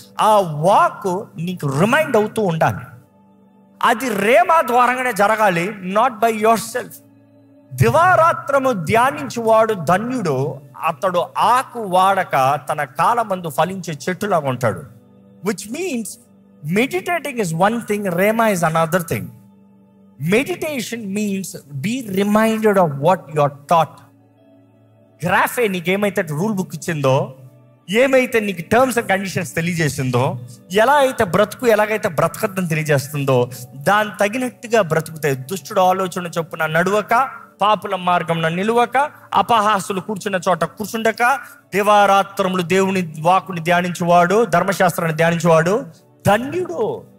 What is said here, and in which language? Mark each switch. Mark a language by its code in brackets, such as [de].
[te] ఆ వాక్కు నీకు రిమైండ్ అవుతూ ఉండాలి. అది రేమా ద్వారానే జరగాలి, [en] Not by yourself. [te] దివారాత్రము ధ్యానించువాడు ధన్యుడు, అతడు ఆకు వాడక తన కాలమందు ఫలించే చెట్టులాగా ఉంటాడు. [en] Which means meditating is one thing, rema is another thing. Meditation means be reminded of what you are taught. [te] గ్రాఫే నీకేమైతే rule book ఇచ్చిందో, ఏమైతే నీకు టర్మ్స్ అండ్ కండిషన్స్ తెలియజేసిందో, ఎలా అయితే బ్రతుకు ఎలాగైతే బ్రతకద్దని తెలియజేస్తుందో దాని తగినట్టుగా బ్రతుకుతే, దుష్టుడు ఆలోచన చొప్పున నడువక, పాపుల మార్గంలో నిలువక, అపహాసులు కూర్చున్న చోట కూర్చుండక, దివారాత్రములు దేవుని వాక్కుని ధ్యానించువాడు, ధర్మశాస్త్రాన్ని ధ్యానించువాడు ధన్యుడు.